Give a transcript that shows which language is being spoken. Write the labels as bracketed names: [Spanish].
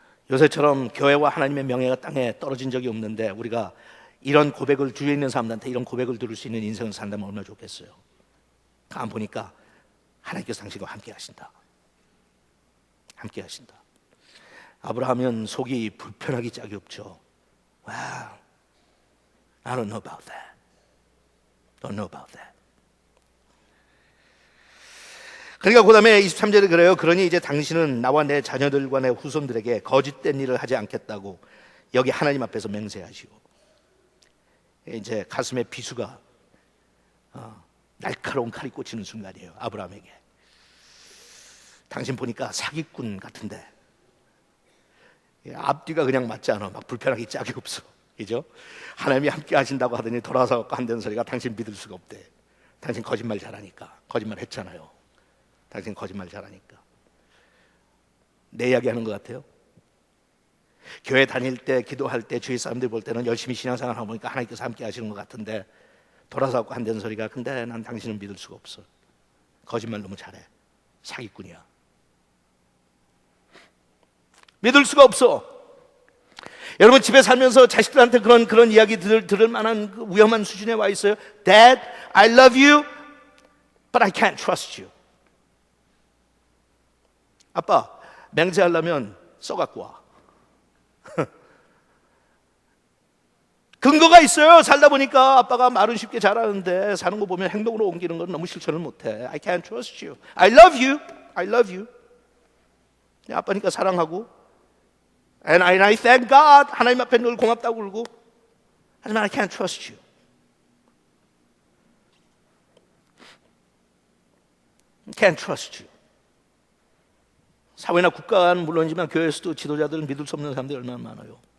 [Korean] 요새처럼 교회와 하나님의 명예가 땅에 떨어진 적이 없는데 우리가 이런 고백을, 주위에 있는 사람들한테 이런 고백을 들을 수 있는 인생을 산다면 얼마나 좋겠어요. 가만 보니까 하나님께서 당신과 함께 하신다. 함께 하신다. 아브라함은 속이 불편하기 짝이 없죠. [English] Wow, I don't know about that. Don't know about that. [Korean] 그러니까 그 다음에 23절에 그래요. 그러니 이제 당신은 나와 내 자녀들과 내 후손들에게 거짓된 일을 하지 않겠다고 여기 하나님 앞에서 맹세하시고, 이제 가슴에 비수가 날카로운 칼이 꽂히는 순간이에요. 아브라함에게. 당신 보니까 사기꾼 같은데 앞뒤가 그냥 맞지 않아. 막 불편하기 짝이 없어. 그죠? 하나님이 함께 하신다고 하더니 돌아서 한다는 소리가 당신 믿을 수가 없대. 당신 거짓말 잘하니까. 거짓말 했잖아요. 당신 거짓말 잘하니까. 내 이야기 하는 것 같아요. 교회 다닐 때, 기도할 때, 주위 사람들이 볼 때는 열심히 신앙생활 하고 보니까 하나님께서 함께 하시는 것 같은데 돌아서 한다는 소리가, 근데 난 당신을 믿을 수가 없어. 거짓말 너무 잘해. 사기꾼이야. 믿을 수가 없어. 여러분 집에 살면서 자식들한테 그런 이야기 들을 만한 그 위험한 수준에 와 있어요. [English] Dad, I love you, but I can't trust you. [Korean] 아빠, 맹세하려면 써갖고 와. 근거가 있어요. 살다 보니까 아빠가 말은 쉽게 잘하는데 사는 거 보면 행동으로 옮기는 건 너무 실천을 못해. [English] I can't trust you. I love you. I love you. [Korean] 아빠니까 사랑하고, [English] and I thank God. [Korean] 하나님 앞에 늘 고맙다고 그러고, 하지만 [English] I can't trust you. Can't trust you. [Korean] 사회나 국가는 물론이지만 교회에서도 지도자들은 믿을 수 없는 사람들이 얼마나 많아요.